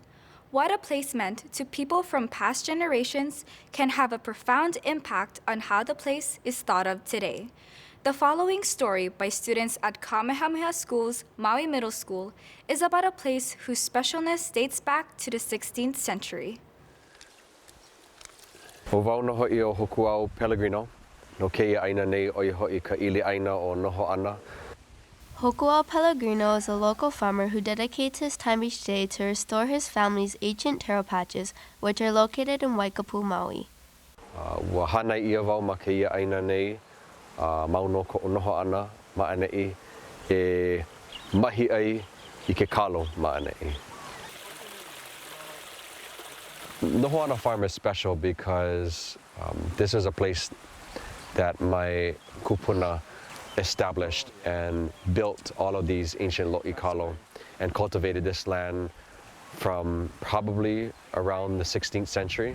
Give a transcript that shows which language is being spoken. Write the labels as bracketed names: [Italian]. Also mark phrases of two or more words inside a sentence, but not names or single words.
[English] What a place meant to people from past generations can have a profound impact on how the place is thought of today. The following story by students at Kamehameha School's Maui Middle School is about a place whose specialness dates back to the 16th century. [Hawaiian] O wau no ho'i o hoku au Pellegrino, no keia aina nei o i ho'i ka ili aina o noho ana. [English] Hokuau Pellegrino is a local farmer who dedicates his time each day to restore his family's ancient taro patches, which are located in Waikapu, Maui. [Hawaiian] Ua hana ia wau ma keia aina nei, mauno ko noho ana ma'anei e mahi ai I ke kalo ma'anei. [English] Noho ana farm is special because this is a place that my kupuna established and built all of these ancient lo'ikalo and cultivated this land from probably around the 16th century.